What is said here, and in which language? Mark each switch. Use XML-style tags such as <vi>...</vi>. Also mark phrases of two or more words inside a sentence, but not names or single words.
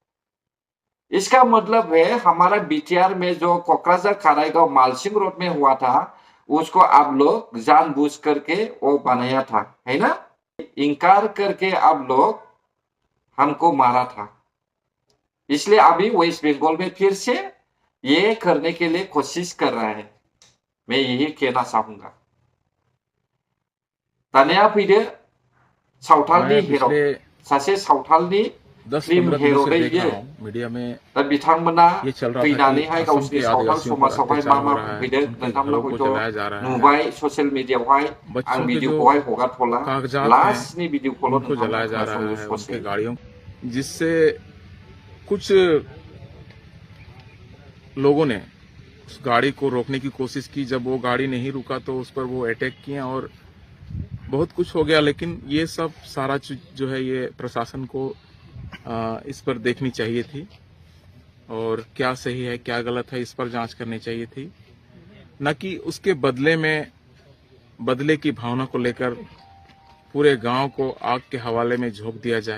<hi>इसका मतलब है हमारा बीटीआर में जो कोकराझार काराइगांव मालसिंग रोड में हुआ था उसको आप लोग जानबूझ करके वो बनाया था, है ना? इनकार करके आप लोग हमको मारा था। इसलिए अभी वेस्ट बंगाल में फिर से ये करने के लिए कोशिश कर रहा है। मैं यही कहना चाहूंगा।</hi> <brx>दानिया फैदो सावथालनि हिरो, सासे सावथालनि</brx> <hi>10-15 दिनों से देख रहा हूं मीडिया में</hi> <brx>दा बिथांमोना</brx> <hi>ये चल रहा था</hi> <brx>फैनानैहाय</brx> <hi>कि</hi> <brx>गावसिनि</brx> <hi>असम के</hi> <brx>सावथाल</brx> <hi>आदिवासियों पर</hi> <brx>समाजावहाय</brx> <hi>अत्याचार</hi> <brx>मा</brx> <hi>हो रहा है,</hi> <brx>फैदों</brx> <hi>उनके</hi> <brx>नोंथांमोना</brx> <hi>घरों को जलाया जा</hi> <brx>हयथ'</brx> <hi>रहा है,</hi> <brx>नुबाय ससियेल मिडियायावहाय आं</brx> <hi>बच्चों के जो</hi> <brx>भिडिअखौहाय हगारथ'ला,</brx> <hi>कागजात</hi> <brx>लास्टनि</brx> <hi>हैं</hi> <brx>भिडिअखौल'</brx> <hi>उनको</hi> <brx>नोंथांमोना</brx> <hi>जलाया जा रहा</hi> <brx>खोनासंदो</brx> <hi>है,</hi> <brx>ससे।</brx> <hi>उनके गाड़ियों, जिससे कुछ लोगों ने उस गाड़ी को रोकने की कोशिश की। जब वो गाड़ी नहीं रुका तो उस पर वो अटैक किया और बहुत कुछ हो गया। लेकिन ये सब सारा चीज जो है ये प्रशासन को इस पर देखनी चाहिए थी और क्या सही है क्या गलत है इस पर जांच करनी चाहिए थी, न कि उसके बदले में बदले की भावना को लेकर पूरे गांव को आग के हवाले में झोंक दिया जाए।</hi>